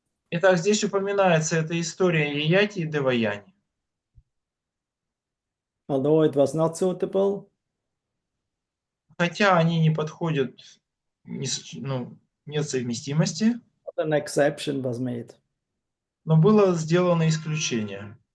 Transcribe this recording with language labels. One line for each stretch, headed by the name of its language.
Russian: Итак, здесь упоминается эта история Яяти и Деваяни.
English: Although it was not suitable,
Russian: Хотя они не подходят, нет совместимости,
English: an exception was made.
Russian: но было сделано исключение.